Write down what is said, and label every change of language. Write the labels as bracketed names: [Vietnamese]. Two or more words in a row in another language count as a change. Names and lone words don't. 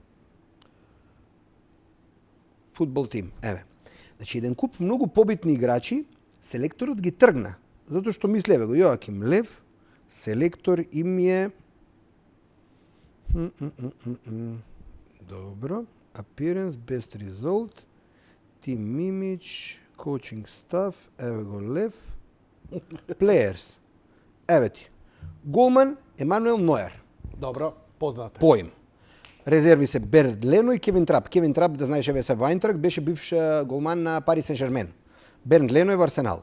[Macedonian] Фудбал тим, еве. Значи, еден куп многу побитни играчи, селекторот ги тргна. Затоа што мислеве го, Јоаким Лев, селектор им е... Добро. [English] Appearance, best result, team image, coaching staff, [Macedonian] еве го Лев. Players. Еве ти. Голман Емануел Нојер. Добро, познате. Поим. Резерви се Берд Лено и Кевин Трап. Кевин Трап, да знаеш, еве се Вајнтрак, беше бивш голман на Пари Сен-Жермен. Бернд Лено е во Арсенал.